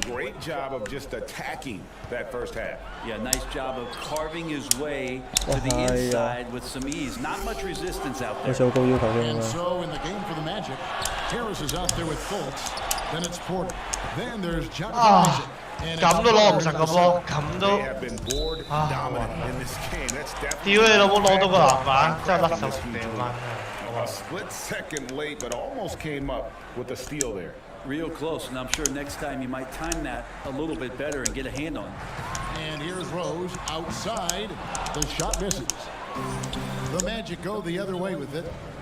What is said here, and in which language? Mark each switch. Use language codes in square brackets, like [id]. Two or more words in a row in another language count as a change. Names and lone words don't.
[en] Great job of just attacking that first half. Yeah, nice job of carving his way to the inside with some ease. Not much resistance out there. And so in the game for the Magic, Harris is out there with Fultz. Then it's Porter. Then there's Jonathan Isaac. [yue] 咁都攞唔實個波，咁都 [en] They have been board dominant in this game. That's [yue] 屌 [en] definitely [yue] 你老母攞到個籃板，真係甩手掟翻。 [en] a split second late, but almost came up with a steal there. Real close, and I'm sure next time you might time that a little bit better and get a hand on it. And here's Rose outside. The shot misses. The Magic go the other way with it.